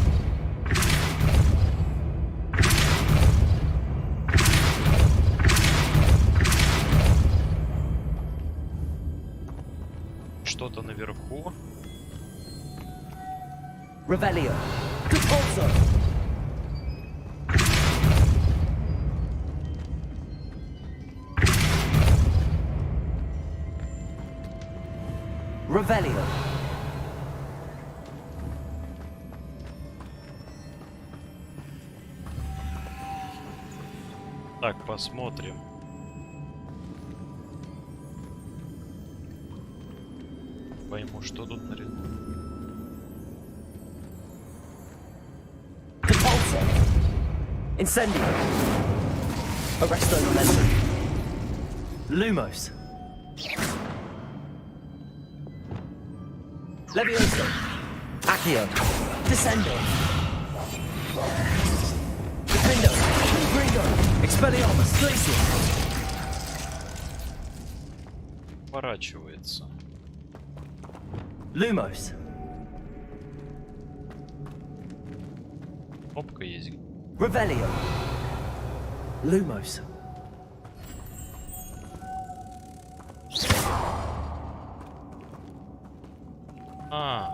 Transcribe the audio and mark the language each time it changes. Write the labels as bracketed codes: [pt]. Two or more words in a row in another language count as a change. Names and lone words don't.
[ru] Что-то наверху. [la] Revelio. Cabalso. Revelio. [ru] Так, посмотрим. Пойму, что тут нарисовано. [la] Cabalso. Incendio. Arresto momentum. Lumos. Levioso. Accio. Descendo. Defendo. Gringo. Expelliarmus. Glacius. [ru] Поворачивается. [la] Lumos. [ru] Кнопка есть. [la] Revelio. Lumos. А,